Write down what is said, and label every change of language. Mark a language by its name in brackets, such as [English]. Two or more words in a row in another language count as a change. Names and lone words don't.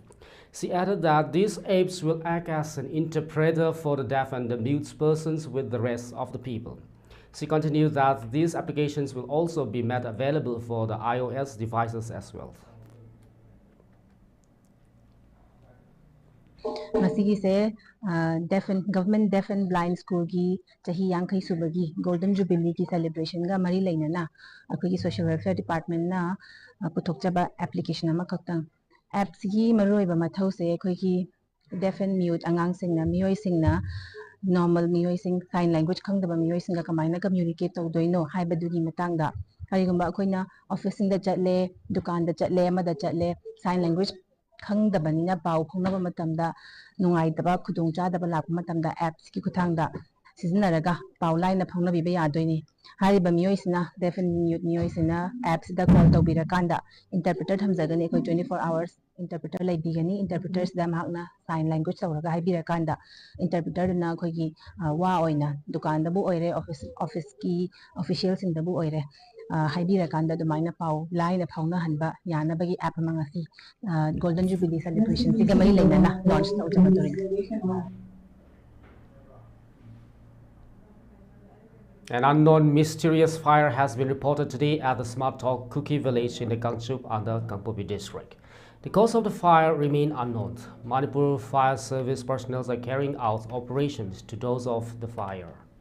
[English] She added that these apps will act as an interpreter for the deaf and the mute persons with the rest of the people. She continued that these applications will also be made available for the iOS devices as well. [Manipuri] Government Deaf and Blind School ki chahi yankai subagi Golden Jubilee ki celebration ga mari leina na akoi Social Welfare Department na puthokchaba application ama kaktang app sigi maroi ba mathau se akoi ki deaf [English] and mute [Manipuri] angang singna miyoi singna normal miyoi sing [English] sign language [Manipuri] khangdaba miyoi singa kamaina communicate tawdoino haibadugi matangda karigumba akoina office singda chatle dukan da chatle amada chatle [English] sign language [Manipuri] khangdabanina pau phongnaba matamda nungaitaba khudongchadaba lakpa matamda apps ki kuthangda sizinaraga pau line phongnabi ba yadoini hariba miyoisina [English] deaf and mute [Manipuri] miyoisina apps da call tawbirakanda interpreter thamjagani ekoi [English] 24 hours interpreter [Manipuri] laibigani interpreters da mahakna [English] sign language [Manipuri] tawraga haibirakanda interpreter na khoi gi wa oina dukan da bu oire office ki official sing da bu oire haibirakanda dumaina pau line phongna hanba yana bagi app mangasi Golden Jubilee celebration siga mai leina launch tawjaba. [English] An unknown mysterious fire has been reported today at the Smart Talk Cookie Village in the Gangchup under Kangpopi district. The cause of the fire remain unknown. Manipur Fire Service personnel are carrying out operations to douse off the fire.